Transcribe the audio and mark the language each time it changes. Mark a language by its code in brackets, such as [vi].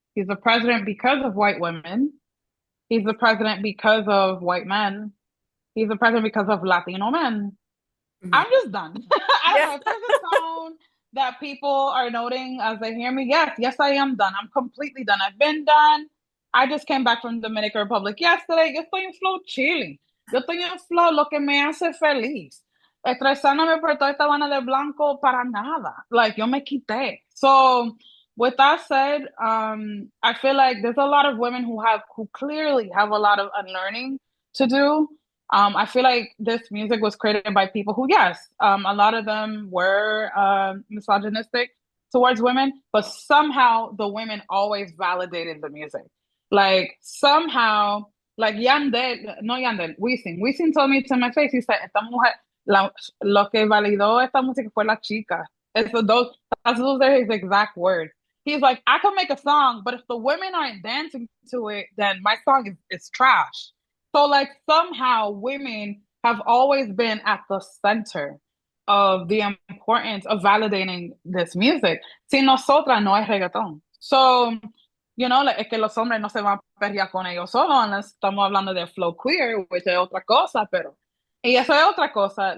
[en] He's the president because of white women. He's the president because of white men. He's the president because of Latino men. Mhm. I'm just done. I don't Yeah. know if there's a tone that people are noting as they hear me. Yes, yes, I am done. I'm completely done. I've been done. I just came back from the Dominican Republic yesterday. [es] Yo estoy en flow [en] chilling. [es] Yo estoy en flow, lo que me hace feliz. Estresándome por toda esta vaina de blanco para nada. Like, yo me quité. [en] So, with that said, I feel like there's a lot of women who clearly have a lot of unlearning to do. I feel like this music was created by people who, yes, a lot of them were misogynistic towards women, but somehow the women always validated the music. Like somehow, like Yandel, no Yandel, Wisin. Wisin told me to my face, he said, [es] esta mujer, lo que validó esta música fue la chica. [en] Those are his exact words. He's like, I can make a song, but if the women aren't dancing to it, then my song is trash. So like somehow women have always been at the center of the importance of validating this music. [es] Sin nosotras no hay reggaetón. So, like, es que los hombres no se van a perrear con ellos solos, unless estamos hablando de flow queer, which es otra cosa, pero, y eso es otra cosa.